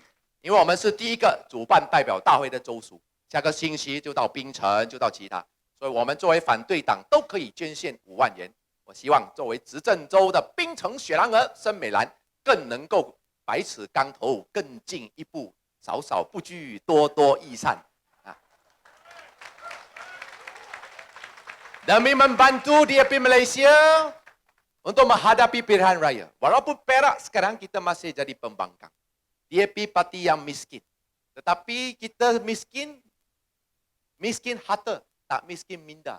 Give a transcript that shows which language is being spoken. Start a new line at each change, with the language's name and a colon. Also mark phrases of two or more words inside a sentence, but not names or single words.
Chinese: 因为我们是第一个主办代表大会的州属，下个星期就到槟城，就到其他，所以我们作为反对党都可以捐献5万元。我希望作为执政州的槟城雪兰莪森美兰更能够百尺竿头更进一步，少少不拘，多多益善。
Malay: Demi membantu DAP Malaysia untuk menghadapi pilihan raya. Walaupun Perak sekarang kita masih jadi pembangkang. DAP parti yang miskin. Tetapi kita miskin harta, tak miskin minda.